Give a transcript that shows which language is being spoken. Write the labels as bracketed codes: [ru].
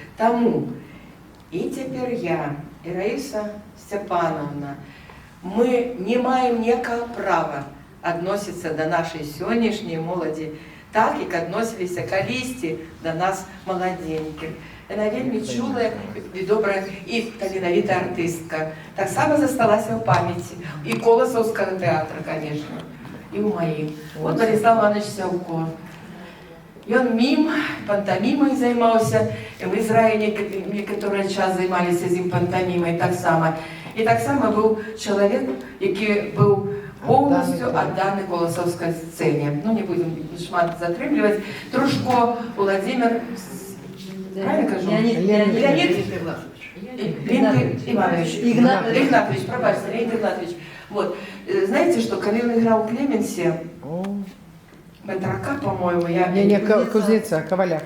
[uk] Тому і тепер я, і Раїса Степановна, ми не маємо ніякого права относиться до нашої сьогоднішньої молоді так, як відносилися колись до нас молоденьких. Вона вельми чула і добра, і талановита артистка. Так само зосталася в пам'яті. І Колосовського театру, звісно, і у моїх. От Владислав Іванович Савко. [be] Ён мім, пантамімай займаўся. В Ізраілі некаторы час займаліся з ім пантамімай таксама. І таксама быў чалавек, які быў [ru] полностью отданы колосовской сцене. [be] Ну, не будем шмат затрымліваць. [ru] Трушко Владимир, правильно кажу? Леонид Игнатович, пробачьте, Леонид Игнатович. Вот. Знаете, что когда он играл в Клеменсе, Батрака, по-моему, я... Не, Кузнеца, Коваля